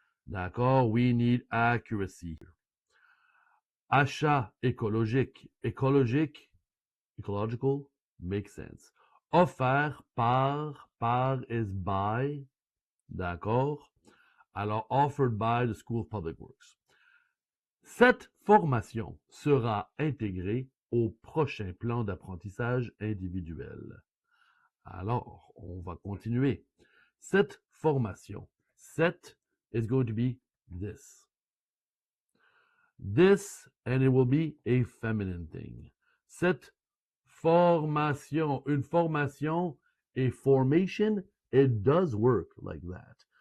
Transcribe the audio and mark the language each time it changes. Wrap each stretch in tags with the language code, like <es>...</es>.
<fr>D'accord?</fr> <en>We need accuracy. Achat écologique. Écologique, ecological, makes sense. Offert par is by.</en> <fr>D'accord?</fr> <en>Alors, offered by the School of Public Works.</en> <fr>Cette formation sera intégrée au prochain plan d'apprentissage individuel. Alors, on va continuer. Cette formation.</fr> <en>Cette is going to be this. This, and it will be a feminine thing.</en> <fr>Cette formation. Une formation,</fr> <en>a formation, it does work like that.</en>